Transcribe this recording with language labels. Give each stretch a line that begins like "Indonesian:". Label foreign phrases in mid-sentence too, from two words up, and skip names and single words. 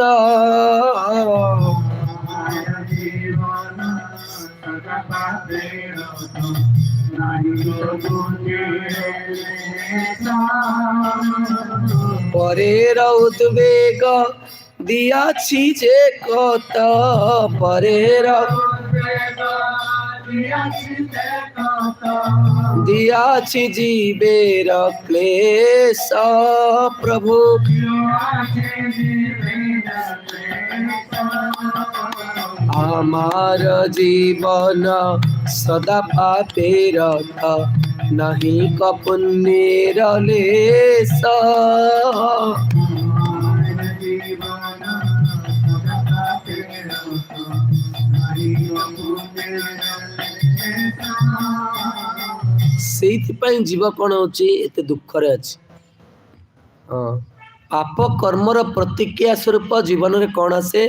Bangla: পরের উদ্বেগ দিয়াছি যে কত, পরের দিয়াছি জীবের ক্লেশ প্রভু। আমার জীবন সদা পাপে রত নাহি কপুণ্যের লেশ।
Odia: ସେଇଥିପାଇଁ ଜୀବ କ'ଣ ହଉଛି ଏତେ ଦୁଃଖରେ ଅଛି। ପାପ କର୍ମର ପ୍ରତିକ୍ରିୟା ସ୍ୱରୂପ ଜୀବନରେ କ'ଣ ଆସେ?